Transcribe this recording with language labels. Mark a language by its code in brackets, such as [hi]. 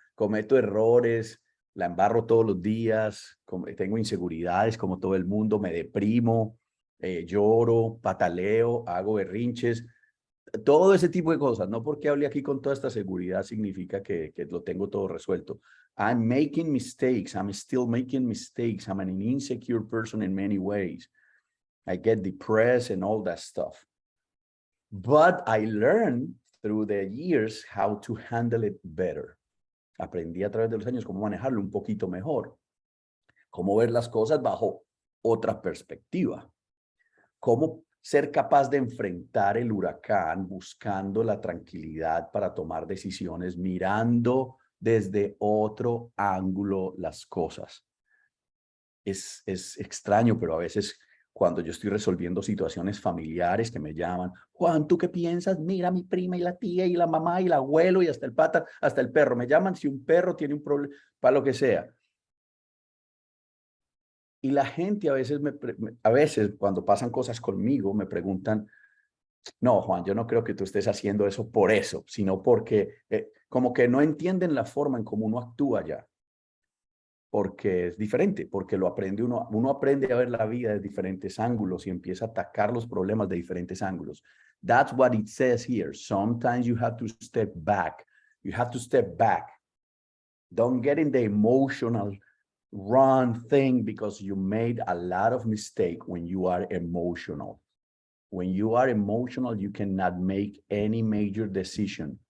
[es] Cometo errores, la embarro todos los días, tengo inseguridades como todo el mundo, me deprimo, lloro, pataleo, hago berrinches. Todo ese tipo de cosas, no porque hable aquí con toda esta seguridad significa que lo tengo todo resuelto. [en] I'm making mistakes. I'm still making mistakes. I'm an insecure person in many ways. I get depressed and all that stuff. But I learned through the years how to handle it better. [es] Aprendí a través de los años cómo manejarlo un poquito mejor. Cómo ver las cosas bajo otra perspectiva. Cómo ser capaz de enfrentar el huracán buscando la tranquilidad para tomar decisiones, mirando desde otro ángulo las cosas. Es extraño, pero a veces cuando yo estoy resolviendo situaciones familiares que me llaman, Juan, ¿tú qué piensas? Mira, mi prima y la tía y la mamá y el abuelo y hasta el pata, hasta el perro. Me llaman si un perro tiene un problema, para lo que sea. Y la gente a veces cuando pasan cosas conmigo me preguntan, no, Juan, yo no creo que tú estés haciendo eso por eso, sino porque como que no entienden la forma en cómo uno actúa ya. Porque es diferente, porque lo aprende uno aprende a ver la vida de diferentes ángulos y empieza a atacar los problemas de diferentes ángulos. [en] That's what it says here. Sometimes you have to step back. You have to step back. Don't get in the emotional run thing because you made a lot of mistake when you are emotional. When you are emotional, you cannot make any major decision.